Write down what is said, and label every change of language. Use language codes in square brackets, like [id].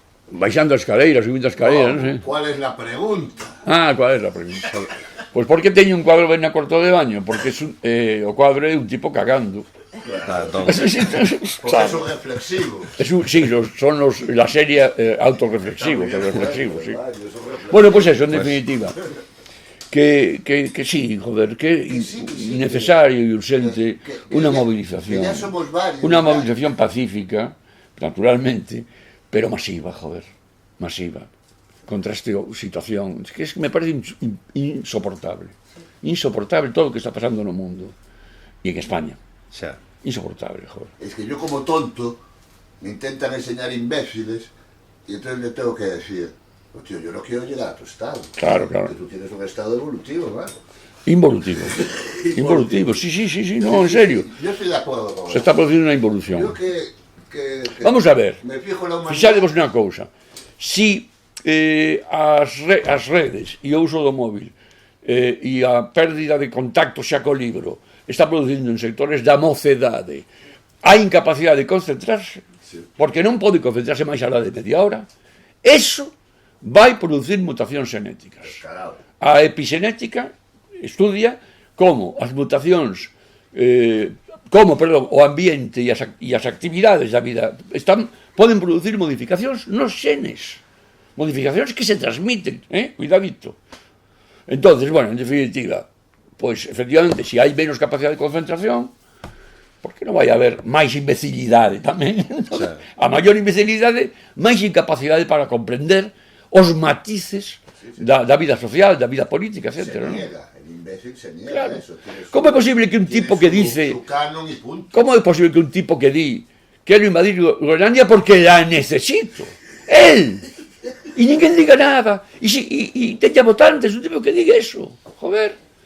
[gl] Baixando a escaleira, subindo a escaleira, non sei. [es] ¿Cuál es la pregunta? ¿Cuál es la pregunta? [gl] Pois por que teño un cuadro ben na cuarto de baño? Porque o cuadro é un tipo cagando. [es] Porque es un reflexivo. Sí, son la serie autorreflexivo, sí. Bueno, pues eso, en definitiva. Que sí, joder, que necesario y urgente una movilización. Una movilización pacífica, naturalmente, pero masiva, joder, masiva, contra esta situación. Es que me parece insoportable todo lo que está pasando en el mundo y en España. Insoportable, joder. Es que yo como tonto me intentan enseñar imbéciles y entonces le tengo que decir, oh, tío, yo no quiero llegar a tu estado. Claro. Que tú tienes un estado evolutivo, ¿vale? Involutivo, sí, no, en serio. Yo estoy de acuerdo con eso. Se está produciendo una involución. Yo que vamos a ver, [gl] me fijo na humanidade. fixadevos unha cousa. Si as redes e o uso do móvil e a pérdida de contacto xa co libro está producindo en sectores da mocedade a incapacidade de concentrarse, porque non pode concentrarse máis alá de media hora, eso vai producir mutacións xenéticas. A epigenética estudia como as mutacións o ambiente e as actividades da vida poden producir modificacións nos xenes, modificacións que se transmiten, cuidadito. Entonces, bueno, en definitiva, pois, efectivamente, se hai menos capacidade de concentración, por que non vai haber máis imbecilidade tamén? A maior imbecilidade, máis incapacidade para comprender os matices da vida social, da vida política, etc. [es] El imbécil se niega a eso. [gl] Como é posible que un tipo que dice... Como é posible que un tipo que di quero invadir Groenlandia porque la necesito? Él! E ninguén diga nada. E teña votantes, un tipo que diga eso. Joder.